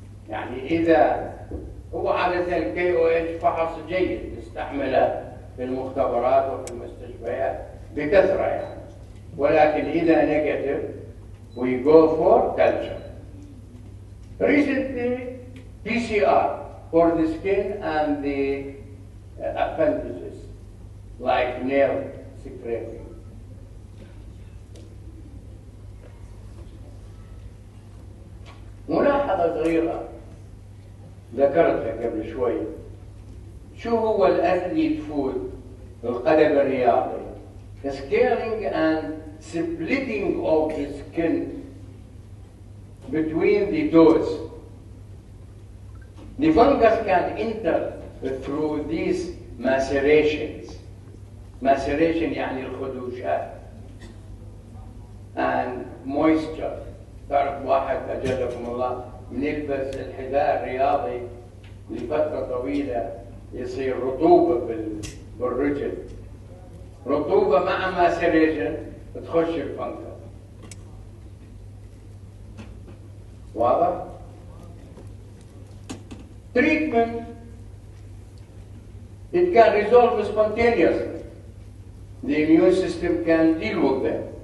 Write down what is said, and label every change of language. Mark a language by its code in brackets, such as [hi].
[ar] يعني إذا هو عادة ال KOH فحص جيد نستعمله في المختبرات وفي المستشفيات بكثرة يعني. ولكن إذا [en] negative, we go for culture. Recently, PCR for the skin and the appendages, like nail scraping. [ar] ملاحظة صغيرة ذكرتها قبل شوي. شو هو الأثليت فود القدم الرياضي؟ [en] Scaling and splitting of the skin between the toes. The fungus can enter through these macerations. [ar] Maceration يعني الخدوشات. [en] And moisture. [ar] تعرف واحد أجلكم الله بنلبس الحذاء الرياضي لفترة طويلة يصير رطوبة بالرجل. رطوبة مع ماسيريشن تخش الفنجس. واضح؟ [en] Treatment, it can resolve spontaneously. The immune system can deal with them.